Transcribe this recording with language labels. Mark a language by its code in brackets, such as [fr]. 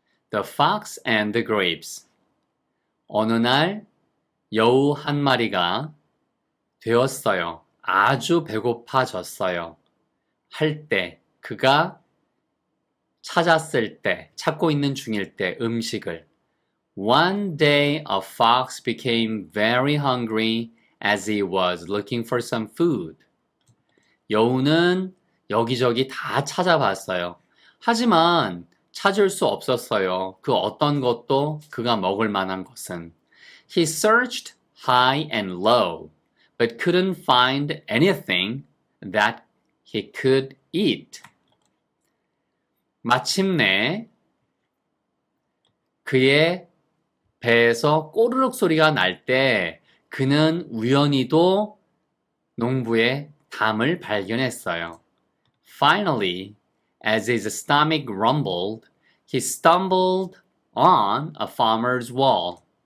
[en] The Fox and the Grapes. [ko] 어느 날 여우 한 마리가 되었어요. 아주 배고파졌어요. 할 때, 그가 찾았을 때, 찾고 있는 중일 때 음식을. [en] One day a fox became very hungry as he was looking for some food. [ko] 여우는 여기저기 다 찾아봤어요. 하지만 찾을 수 없었어요. 그 어떤 것도 그가 먹을 만한 것은. [en] He searched high and low, but couldn't find anything that he could eat. [ko] 마침내 그의 배에서 꼬르륵 소리가 날 때 그는 우연히도 농부의 담을 발견했어요. [en] Finally, as his stomach rumbled, he stumbled on a farmer's wall.